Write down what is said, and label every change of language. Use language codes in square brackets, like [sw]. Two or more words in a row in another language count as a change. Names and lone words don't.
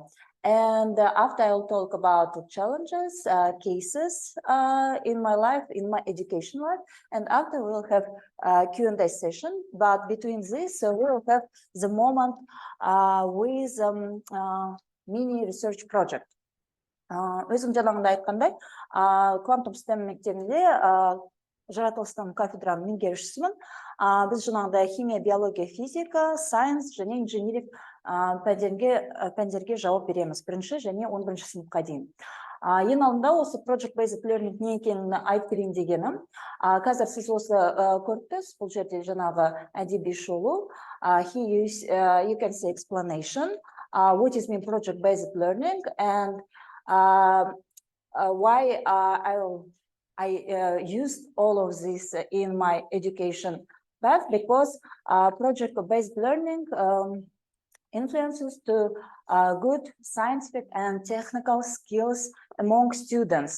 [en] And after, I'll talk about the challenges, cases in my life, in my education life. And after, we'll have a Q&A session. But between this, we'll have the moment with mini research project. [kk] Өзім жаңағында айтқандай, Quantum STEM мектебінде жаратылыстану кафедраның меңгерушісімін. Біз жаңағында химия, биология, физика, сайенс және инженерик пәндерге жауап береміз. Бірінші және 11-ші сыныпқа дейін. Ең алдында осы [en] Project Based Learning [kk] не екенін айтып берейін дегенім. Қазір сіз осы көрдіңіз, бұл жерде жаңағы әдеби шолу. [en] Here you can see explanation. What is mean project-based learning, and why I used all of this in my education path, because project-based learning influences to good scientific and technical skills among students.